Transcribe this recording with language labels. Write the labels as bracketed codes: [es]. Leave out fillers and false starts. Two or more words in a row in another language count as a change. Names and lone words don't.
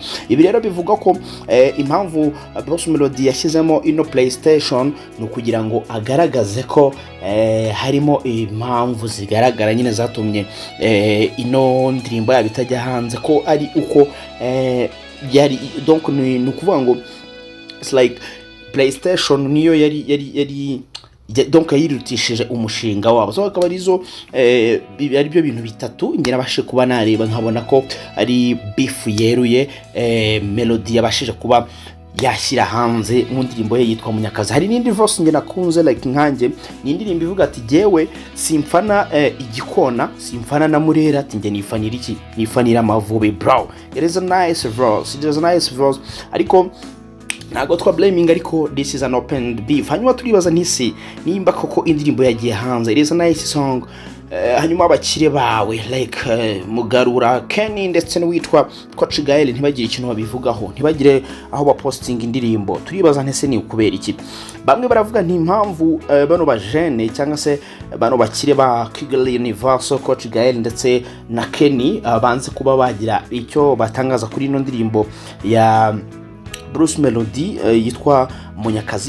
[rw] Ibi rero bivugwa ko impamvu Bruce Melody yashyizemo ino PlayStation ni ukugira ngo agaragaze ko harimo impamvu zigaragara nyine zatumye ino ndirimbo yabo itajya hanze, ko ari uko yari donc ni ukuvuga ngo [en] it's like [rw] PlayStation niyo yari donc yirutishije umushinga wabo. So akaba arizo ari byo bintu bitatu ngira abashe kuba nareba nkabona ko ari beef yeruye Melody yabashije kuba yashyira hanze mu ndirimbo ye yitwa Munyakazi. Hari n'indi verse nge nakunze like nkanjye, ni indirimbo ivuga ati jewe simfana igikona, simfana na Murera, ati nge nifanira iki, nifanira Amavubi bro. [en] It is a nice verse, [rw] ariko ntago twa blaming, ariko [en] this is an open beef. [rw] Hanyuma turibaza ntisi nimba koko indirimbo yagiye hanze. [en] It is a nice song. [rw] Hanyuma abakire bawe like Mugarura Kenny ndetse n'uwitwa Kuki Gael ntibagire ikintu babivugaho, ntibagire aho baposting indirimbo. Turibaza ntese ni ukubera iki. Bamwe baravuga nti impamvu bano bajene cyangwa se bano bakire ba Kigali Universal, Kuki Gael ndetse na Kenny banze kuba bagira icyo batangaza kuri ino ndirimbo ya Bruce Melody yitwa Munyakazi.